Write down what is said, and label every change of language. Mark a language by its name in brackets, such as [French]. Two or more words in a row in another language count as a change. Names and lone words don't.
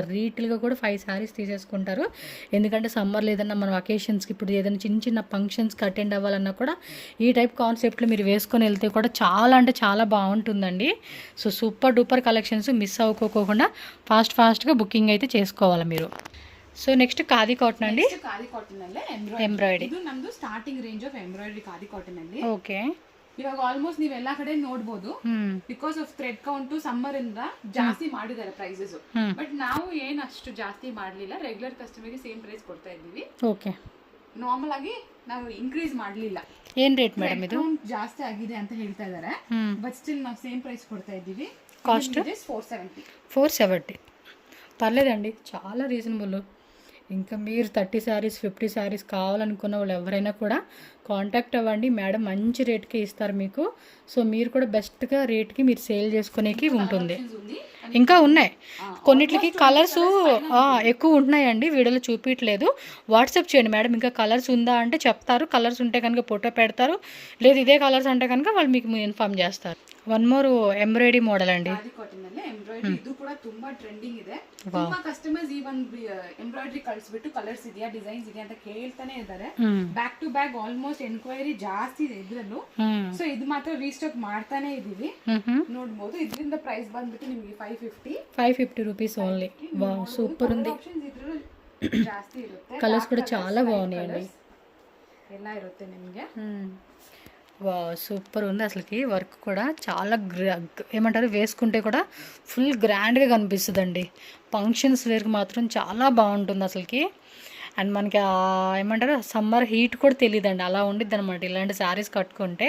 [Telugu] రీటైల్గా కూడా 5 శారీస్ తీసేసుకుంటారు. ఎందుకంటే సమ్మర్లో ఏదన్నా మన అకేషన్స్కి, ఇప్పుడు ఏదైనా చిన్న చిన్న ఫంక్షన్స్కి అటెండ్ అవ్వాలన్నా కూడా ఈ టైప్ కాన్సెప్ట్లో మీరు వేసుకొని వెళ్తే కూడా చాలా అంటే చాలా బాగుంటుందండి. సో [English] super duper collections [Telugu] మిస్ అవ్వకోకుండా ఫాస్ట్గా బుకింగ్ అయితే చేసుకోవాలి మీరు. [English] so next [Kannada] ಖಾದಿ ಕಾಟನ್ ಅಂడి. ಖಾದಿ ಕಾಟನ್ ಅಲ್ಲೇ ಎಂಬ್ರಾಯ್ಡರಿ. ಇದು ನಮ್ದು [English] starting range of embroidery [Kannada] ಖಾದಿ ಕಾಟನ್ ಅಲ್ಲಿ. ಓಕೆ. ಇವಾಗ ಆಲ್ಮೋಸ್ಟ್ ನೀವು ಎಲ್ಲಾ ಕಡೆ ನೋಡಬಹುದು. [English] because of thread count summer [Kannada] ಇಂದ ಜಾಸ್ತಿ ಮಾಡಿದ್ದಾರೆ ಪ್ರೈಸಸ್. ಬಟ್ ನಾವು ಏನು ಅಷ್ಟು ಜಾಸ್ತಿ ಮಾಡಲಿಲ್ಲ. [English] regular customer [Kannada] ಗೆ [English] same price [Kannada] ಕೊಡ್ತಾ ಇದ್ದೀವಿ. ಓಕೆ. ನಾರ್ಮಲ್ ಆಗಿ ನಾವು ಇನ್ಕ್ರೀಸ್ ಮಾಡಲಿಲ್ಲ. ಏನ್ ರೇಟ್ ಮೇಡಮ್ ಇದು? ಜಾಸ್ತಿ ಆಗಿದೆ ಅಂತ ಹೇಳ್ತಾ ಇದ್ದಾರೆ. ಬಟ್ ಸ್ಟಿಲ್ ನಾವು [English] same price [Kannada] ಕೊಡ್ತಾ ಇದ್ದೀವಿ. ಕಾಸ್ಟ್ 470. [Telugu] 470 పర్లేదండి, చాలా రీజనబుల్. ఇంకా మీరు 30 శారీస్ 50 శారీస్ కావాలనుకున్న వాళ్ళు ఎవరైనా కూడా కాంటాక్ట్ అవ్వండి. మేడం మంచి రేట్కి ఇస్తారు మీకు. సో మీరు కూడా బెస్ట్గా రేట్కి మీరు సేల్ చేసుకునేకి ఉంటుంది. ఇంకా ఉన్నాయి కొన్నిటికి కలర్స్ ఎక్కువ ఉంటున్నాయండి, వీడియోలో చూపించట్లేదు. వాట్సాప్ చేయండి మేడం, ఇంకా కలర్స్ ఉందా అంటే చెప్తారు. కలర్స్ ఉంటే కనుక ఫోటో పెడతారు, లేదు ఇదే కలర్స్ అంటే కనుక వాళ్ళు మీకు ఇన్ఫార్మ్ చేస్తారు. [English] one more embroidery model [Telugu] అండి. [Kannada] ಎಂಬ್ರಾಯ್ಡರಿ ಇದು ಕೂಡ ತುಂಬಾ ಟ್ರೆಂಡಿಂಗ್ ಇದೆ. ತುಂಬಾ ಕಸ್ಟಮರ್ಸ್ ಈ ಒಂದು ಎಂಬ್ರಾಯ್ಡರಿ ಕಳಿಸ್ಬಿಟ್ಟು ಕಲರ್ಸ್ ಇದೆಯಾ ಡಿಸೈನ್ಸ್ ಇದೆಯಾ ಅಂತ ಕೇಳ್ತಾನೆ ಇದ್ದಾರೆ. [English] back to back almost enquiry [Kannada] ಜಾಸ್ತಿ ಇದೆ ಇದ್ರಲ್ಲೂ. ಸೊ ಇದು ಮಾತ್ರ ರೀಸ್ಟಾಕ್ ಮಾಡ್ತಾನೆ ಇದೀವಿ. ನೋಡಬಹುದು. ಇದರಿಂದ ಪ್ರೈಸ್ ಬಂದ್ಬಿಟ್ಟು ನಿಮಗೆ 550 [Telugu] రూపీస్ ఓన్లీ. [English] wow super [Telugu] ఉంది. [Kannada] ಇದ್ರಲ್ಲೂ ಜಾಸ್ತಿ ಇರುತ್ತೆ. [Telugu] కలర్స్ కూడా చాలా బాగున్నాయండి. [Kannada] ಎಲ್ಲ ಇರುತ್ತೆ ನಿಮಗೆ. [Telugu] వా సూపర్ ఉంది అసలుకి. వర్క్ కూడా చాలా ఏమంటారు, వేసుకుంటే కూడా ఫుల్ గ్రాండ్గా కనిపిస్తుందండి. ఫంక్షన్స్ వేర్కి మాత్రం చాలా బాగుంటుంది అసలుకి. అండ్ మనకి ఏమంటారు [English] summer heat [Telugu] కూడా తెలియదండి, అలా ఉండిద్ది అనమాట ఇలాంటి శారీస్ కట్టుకుంటే.